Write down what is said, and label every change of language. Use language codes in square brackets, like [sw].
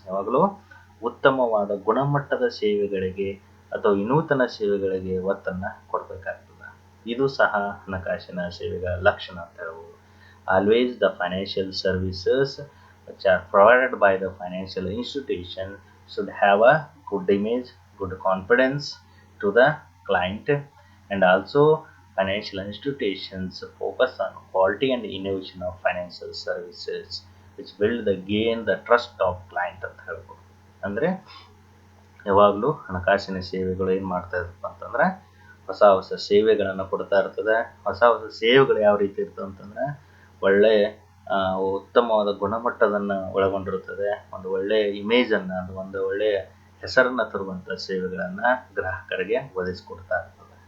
[kn] ಯಾವಾಗಲೂ ಉತ್ತಮವಾದ ಗುಣಮಟ್ಟದ ಸೇವೆಗಳಿಗೆ ಅಥವಾ ವಿನೂತನ ಸೇವೆಗಳಿಗೆ ಒತ್ತನ್ನು ಕೊಡಬೇಕಾಗ್ತದೆ. ಇದು ಸಹ ಹಣಕಾಸಿನ ಸೇವೆಗಳ ಲಕ್ಷಣ ಅಂತ ಹೇಳ್ಬೋದು. [en] always the financial services which are provided by the financial institution should have a good image, good confidence to the client, and also financial institutions focus on quality and innovation of financial services which gain the trust of client [kn] ಅಂತ ಹೇಳ್ಬೋದು. ಅಂದರೆ ಯಾವಾಗಲೂ ಹಣಕಾಸಿನ ಸೇವೆಗಳು ಏನು ಮಾಡ್ತಾ ಇರ್ತಪ್ಪ ಅಂತಂದ್ರೆ ಹೊಸ ಹೊಸ ಸೇವೆಗಳನ್ನು ಕೊಡ್ತಾ ಇರ್ತದೆ. ಹೊಸ ಹೊಸ ಸೇವೆಗಳು ಯಾವ ರೀತಿ ಇರ್ತವೆ ಅಂತಂದರೆ ಒಳ್ಳೆಯ ಉತ್ತಮವಾದ ಗುಣಮಟ್ಟದನ್ನು ಒಳಗೊಂಡಿರುತ್ತದೆ. ಒಂದು ಒಳ್ಳೆಯ ಇಮೇಜನ್ನು, ಒಂದು ಒಳ್ಳೆಯ ಹೆಸರನ್ನು ತರುವಂಥ ಸೇವೆಗಳನ್ನು ಗ್ರಾಹಕರಿಗೆ ಒದಗಿಸ್ಕೊಡ್ತಾ ಇರ್ತದೆ.